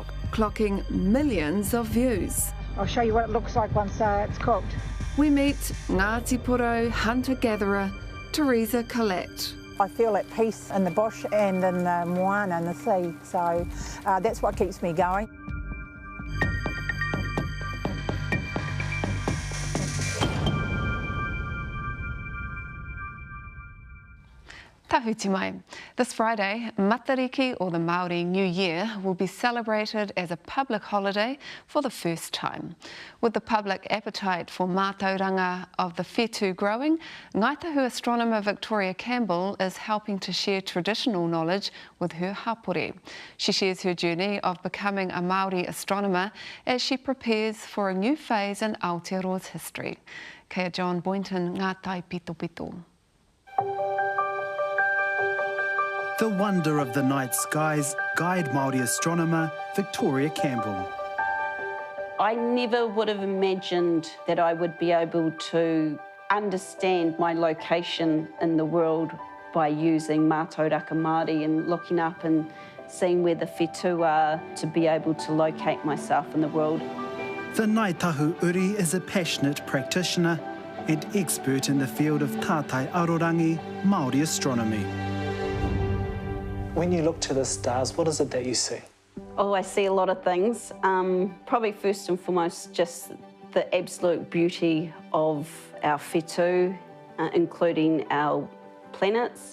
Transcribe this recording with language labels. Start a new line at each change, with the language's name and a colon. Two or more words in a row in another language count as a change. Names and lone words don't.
English: Clocking millions of views. I'll show you what it looks like once it's cooked. We meet Ngāti Porou hunter-gatherer Teresa. I feel at peace in the bush and in the moana in the sea, so that's what keeps me going.
Māori: Tahuti mai.
English: This Friday, Matariki, or the Māori New Year, will be celebrated as a public holiday for the first time. With the public appetite for mātauranga of the whetū growing, Ngāi Tahu astronomer Victoria Campbell is helping to share traditional knowledge with her hapore. She shares her journey of becoming a Māori astronomer as she prepares for a new phase in Aotearoa's history.
Māori: Kia John Boynton, ngā tai pito pito.
English: The wonder of the night skies guide Māori astronomer Victoria Campbell. I never would have imagined that I would be able to understand my location in the world by using
Māori: Mātauraka Māori
English: and looking up and seeing where the whetū are to be able to locate myself in the world. The Ngāi Tahu Uri is a passionate practitioner and expert in the field of
Māori: tātai arorangi
English: Māori astronomy. When you look to the stars, what is it that you see? Oh, I see a lot of things. Probably first and foremost, just the absolute beauty of our whetū, including our planets.